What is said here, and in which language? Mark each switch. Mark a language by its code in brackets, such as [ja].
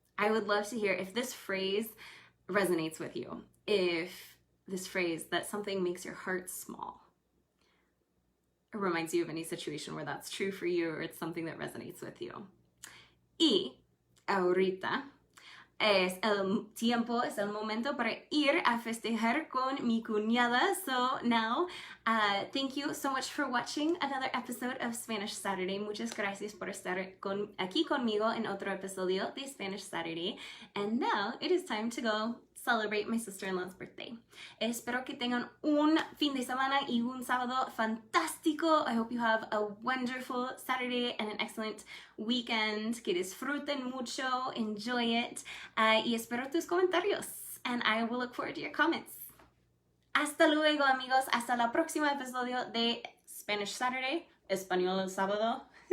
[en] I would love to hear if this phrase resonates with you, if this phrase, that something makes your heart small, it reminds you of any situation where that's true for you, or it's something that resonates with you. [es] Y ahorita es el tiempo, es el momento para ir a festejar con mi cuñada. [en] So now, thank you so much for watching another episode of Spanish Saturday. [es] Muchas gracias por estar aquí conmigo en otro episodio de Spanish Saturday. [en] And now it is time to go celebrate my sister-in-law's birthday. [es] Espero que tengan un fin de semana y un sábado fantástico. [en] I hope you have a wonderful Saturday and an excellent weekend. [es] Que disfruten mucho, [en] enjoy it, [es] y espero tus comentarios. [en] And I will look forward to your comments. [es] Hasta luego, amigos. Hasta el próximo episodio de Spanish Saturday, Español el sábado.